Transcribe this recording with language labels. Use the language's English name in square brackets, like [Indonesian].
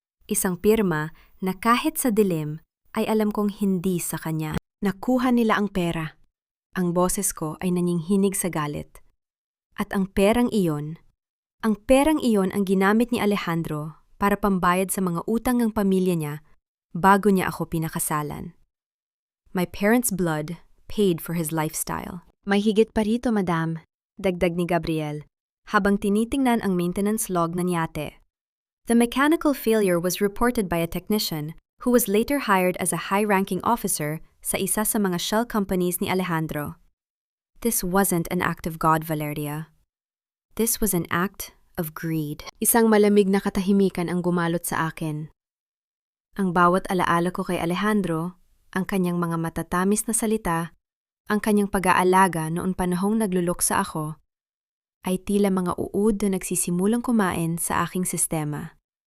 [Filipino] Isang pirma na kahit sa dilim ay alam kong hindi sa kanya. Nakuha nila ang pera. Ang boses ko ay naninghinig sa galit. At ang perang iyon ang ginamit ni Alejandro para pambayad sa mga utang ng pamilya niya bago niya ako pinakasalan. [English] My parents' blood paid for his lifestyle. [Filipino] May higit pa rito, madam, dagdag ni Gabriel, habang tinitingnan ang maintenance log ng yate. [English] The mechanical failure was reported by a technician who was later hired as a high-ranking officer [Filipino] sa isa sa mga shell companies ni Alejandro. [English] This wasn't an act of God, Valeria. This was an act of greed. [Filipino] Isang malamig na katahimikan ang gumalot sa akin. Ang bawat alaala ko kay Alejandro, ang kanyang mga matatamis na salita, ang kanyang pag-aalaga noon panahong nagluluksa ako, ay tila mga uod na nagsisimulang kumain sa aking sistema.